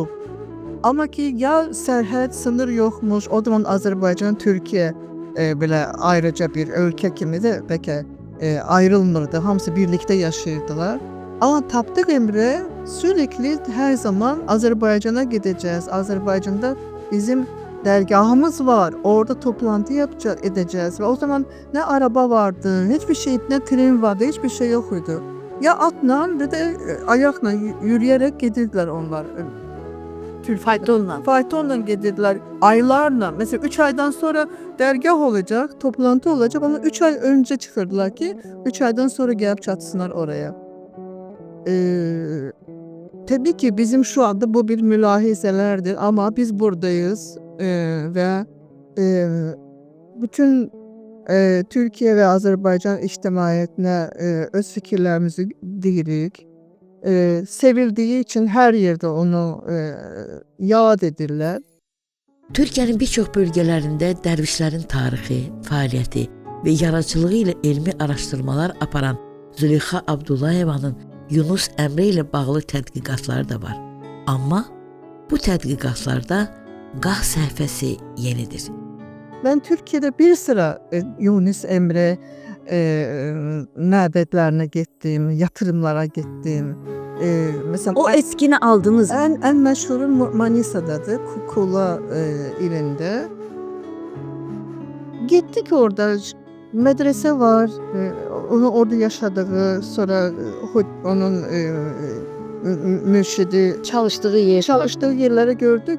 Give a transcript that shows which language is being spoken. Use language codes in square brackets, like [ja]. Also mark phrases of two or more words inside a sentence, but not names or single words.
[az] Amma ki, ya sərhəd, sınır yoxmuş, o zaman Azərbaycan, Türkiyə belə ayrıca bir ölkə kimi də bəlkə ayrılmırdı, hamısı birlikdə yaşayırdılar. Amma Tapdıq Emre sürekli hər zaman Azərbaycana gedəcəyiz, Azərbaycanda bizim dərgahımız var, orada toplantı edəcəyiz və o zaman nə araba vardı, [tr] hiçbir şey, [az] nə tren vardı, [tr] hiçbir şey [az] yox idi. Ya atla və də ayaqla, yürüyərək gedirdilər onlar. Faytonla. Faytonla gedirdilər aylarla. [tr] Mesela 3 aydan sonra dergah olacak, toplantı olacak. Ama 3 ay önce çıkırdılar ki 3 aydan sonra gelip çatısınlar oraya. Tabii ki bizim şu anda bu bir mülahizelerdir ama biz buradayız ve bütün Türkiye ve Azerbaycan içtimaiyetine [az] öz fikirlerimizi deyirik. Sevildiği için her yerde onu yad edirlər. Türkiyənin bir çox bölgələrində dərvişlərin tarixi, fəaliyyəti və yaradıcılığı ilə elmi araşdırmalar aparan Züleyxa Abdullayevanın Yunus Emre ilə bağlı tədqiqatları da var. Amma bu tədqiqatlarda qah səhifəsi yenidir. [tr] Ben Türkiye'de bir sıra Yunus Emre məbədlərinə gittim, yatırımlara gittim. Mesela O eskini aldınız. en meşhuru Manisa'dadır, Kukula ilinde. Gittik orada, medrese var, onu orada yaşadığı, sonra onun mürşidi çalıştığı yerleri gördük.